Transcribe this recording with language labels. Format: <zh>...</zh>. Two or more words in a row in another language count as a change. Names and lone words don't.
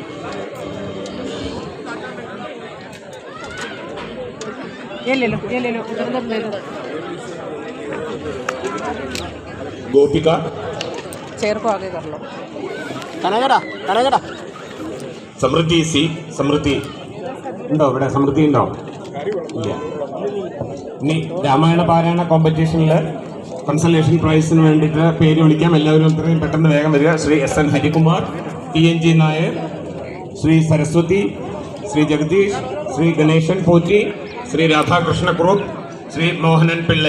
<hi>ये ले लो उधर ले लो गोपिका चेयर को आगे कर लो</hi> <ml>കനകട സമൃദ്ധി സി സമൃദ്ധി ഉണ്ടോ ഇവിടെ സമൃദ്ധി ഉണ്ടോ ഇല്ല. ഇനി രാമായണ പാരായണ കോമ്പറ്റീഷനിൽ കൺസലേഷൻ പ്രൈസിന് വേണ്ടിയിട്ട് പേര് വിളിക്കാം. എല്ലാവരും അത്രയും പെട്ടെന്ന് വേഗം വരിക. ശ്രീ SN ഹരികുമാർ, TNG നായർ, ശ്രീ സരസ്വതി, ശ്രീ ജഗദീഷ്, ശ്രീ ഗണേശൻ പോറ്റി, ശ്രീ രാധാകൃഷ്ണ കുറുപ്പ്, ശ്രീ മോഹനൻ പിള്ളൈ.</ml>